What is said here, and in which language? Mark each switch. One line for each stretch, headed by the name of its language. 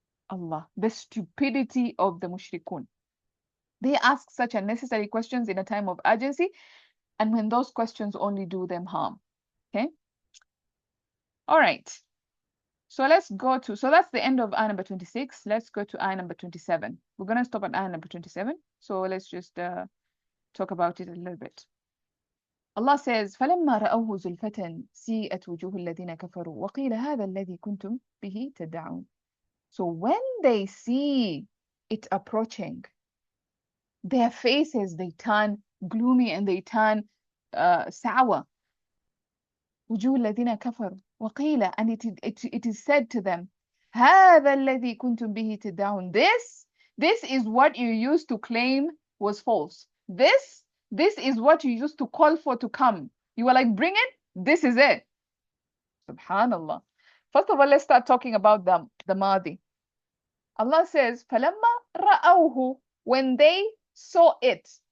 English: Allah, the stupidity of the mushrikun. They ask such unnecessary questions in a time of urgency, and when those questions only do them harm. Okay? All right. So let's go to, so that's the end of ayah number 26. Let's go to ayah number 27. We're going to stop at ayah number 27. So let's just talk about it a little bit. Allah says,
Arabic: فَلَمَّا رَأَوْهُ زُلْفَةً سِيئَتْ وُجُوهُ الَّذِينَ كَفَرُوا وَقِيلَ هَذَا الَّذِي كُنْتُمْ بِهِ تَدَّعُونَ.
English: So when they see it approaching, their faces, they turn gloomy and they turn sour.
Arabic: وجوه الذين كفروا وقيل,
English: and it is said to them,
Arabic: هذا الذي كنتم به تدعون.
English: This is what you used to claim was false. This is what you used to call for to come. You were like, bring it. This is it. Subhanallah. First of all, let's start talking about the Mahdi. Allah says,
Arabic: فَلَمَّا رَأَوْهُ,
English: when they saw it.